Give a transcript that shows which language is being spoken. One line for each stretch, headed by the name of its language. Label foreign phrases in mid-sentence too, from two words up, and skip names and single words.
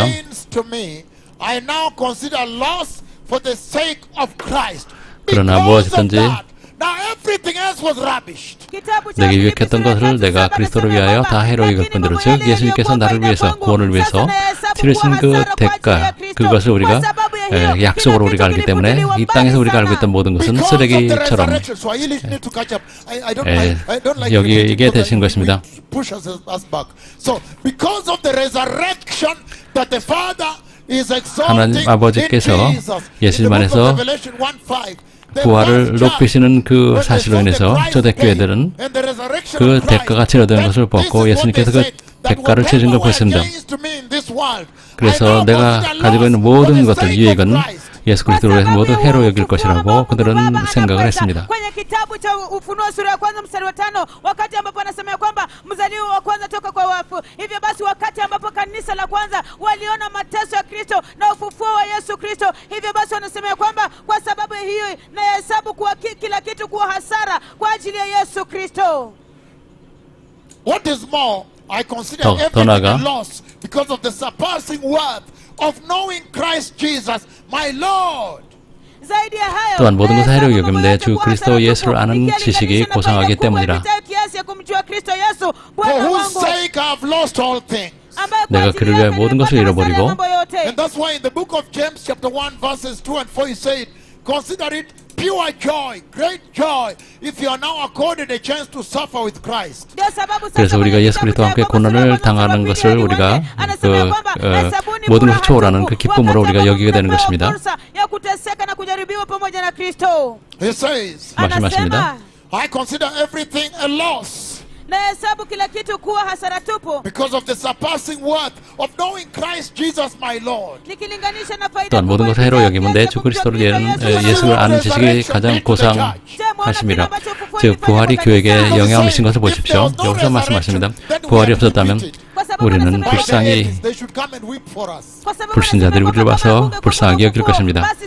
English: gains to me, I now consider loss for the sake of Christ.
Korean: 그러나
English: Because of
Korean: 무엇이든지
English: that, now everything else was rubbished.
Swahili: kitabu cha
Korean: 내게
Swahili: Filipi
Korean: 유익했던
Swahili: sura ya
Korean: 것을
Swahili: tatu
Korean: 내가
Swahili: saba
Korean: 그리스도를
Swahili: anasema
Korean: 위하여
Swahili: kwamba,
Korean: 다 해로
Swahili: lakini
Korean: 여길 뿐더러
Swahili: mambo
Korean: 즉
Swahili: yale
Korean: 예수님께서
Swahili: yaliyokuwa
Korean: 나를
Swahili: faida
Korean: 위해서
Swahili: kwangu,
Korean: 구원을 위해서
Swahili: sasa nahesabu
Korean: 치르신
Swahili: kuwa
Korean: 그
Swahili: hasara kwa ajili ya
Korean: 대가
Swahili: Kristo.
Korean: 그것을 우리가
Swahili: kwa sababu ya hiyo,
Korean: 약속으로
Swahili: kila
Korean: 우리가
Swahili: kitu
Korean: 알기 때문에
Swahili: kilipotiliwa
Korean: 이 땅에서
Swahili: mbali
Korean: 우리가 알고
Swahili: sana.
Korean: 있던 모든 것은
English: Because of the
Korean: 쓰레기처럼
English: resurrection, Swahili need to catch up. I don't like
Korean: 여기에
English: repeating
Korean: 되신
English: because
Korean: 것입니다.
English: we push us back. So, because of the resurrection that the Father is exalting
Korean: 하나님 아버지께서
English: in Jesus,
Korean: 예수님
English: in the book
Korean: 안에서
English: of Revelation 1:5, the
Korean: 부활을
English: first
Korean: 높이시는 그
English: church, when
Korean: 사실로
English: they saw
Korean: 인해서
English: the price
Korean: 초대교회들은
English: paid and the resurrection
Korean: 그
English: of Christ,
Korean: 대가가 치러지는 것을
English: then this
Korean: 보고
English: is what
Korean: 예수님께서
English: they
Korean: 그
English: said, that
Korean: 대가를 치르신 걸
English: whatever were
Korean: 보였습니다.
English: gains to me in this world,
Korean: 그래서
English: I now
Korean: 내가
English: consider
Korean: 가지고 있는
English: loss
Korean: 모든
English: for the
Korean: 것들,
English: sake
Korean: 유익은
English: of Christ.
Korean: 예수 그리스도로 해서 모두 해로 여길 것이라고 그들은 생각을 했습니다.
Swahili: kwenye kitabu cha Ufunuo sura ya kwanza mstari wa 5, wakati ambapo anasema kwamba mzaliwa wa kwanza toka kwa wafu. Hivyo basi wakati ambapo kanisa la kwanza waliona mateso ya Kristo na ufufuo wa Yesu Kristo, hivyo basi wanasema kwamba kwa sababu hiyo nahesabu kuwa kila kitu kuwa hasara kwa ajili ya Yesu Kristo.
English: What is more, I consider
Korean: 더
English: everything
Korean: 나아가
English: a loss because of the surpassing worth of knowing Christ Jesus, my Lord.
Swahili: zaidi ya hayo,
Korean: 또한 모든 것을 해로
Swahili: nahesabu
Korean: 여기는데
Swahili: mambo
Korean: 주
Swahili: yote
Korean: 그리스도
Swahili: kuwa
Korean: 예수를
Swahili: hasara
Korean: 아는
Swahili: tupu,
Korean: 지식이
Swahili: ikilinganishwa na
Korean: 고상하기
Swahili: faida kubwa
Korean: 때문이라.
Swahili: ipitayo kiasi ya kumjua Kristo Yesu
English: For
Swahili: Bwana
English: whose
Swahili: wangu,
English: sake I have lost all things.
Swahili: ambaye kwa
Korean: 내가
Swahili: ajili
Korean: 그를 위하여
Swahili: yake
Korean: 모든 것을
Swahili: nimepata hasara ya
Korean: 잃어버리고
Swahili: mambo yote.
English: And that's why in the book of James chapter 1 verses 2 and 4 he said, consider it pure joy, great joy, if you are now accorded a chance to suffer with Christ.
Swahili: Ndio sababu sasa
Korean: 그래서 우리가
Swahili: kwenye
Korean: 예수
Swahili: kitabu
Korean: 그리스도와
Swahili: cha
Korean: 함께
Swahili: Yakobo sura ya
Korean: 고난을
Swahili: kwanza
Korean: 당하는
Swahili: mstari wa
Korean: 것을
Swahili: pili
Korean: 우리가
Swahili: hadi wanne, anasema kwamba hesabuni
Korean: 모든 것을
Swahili: furaha
Korean: 초월하는
Swahili: tupu,
Korean: 그 기쁨으로
Swahili: wakati
Korean: 우리가
Swahili: ambapo
Korean: 여기게 되는
Swahili: tumepewa
Korean: 것입니다.
Swahili: fursa ya kuteseka na kujaribiwa pamoja na Kristo.
English: He says,
Korean: 말씀하십니다.
English: I consider everything a loss
Swahili: nahesabu kila kitu kuwa hasara tupu
English: because of the surpassing worth of knowing Christ Jesus my Lord.
Swahili: nikilinganisha na faida
Korean: 또한 모든
Swahili: kubwa
Korean: 것을 해로
Swahili: ipitayo
Korean: 여기면
Swahili: kiasi
Korean: 내
Swahili: ya
Korean: 주
Swahili: kumjua
Korean: 그리스도를
Swahili: Kristo Yesu.
Korean: 예수를 아는 지식이 가장 고상하심이라. 즉 부활이 교회에게 영향을 미친 것을 보십시오. 여기서 말씀하십니다. 부활이 없었다면 우리는 불쌍히 불신자들이 우리를 봐서 불쌍하게 여길 것입니다.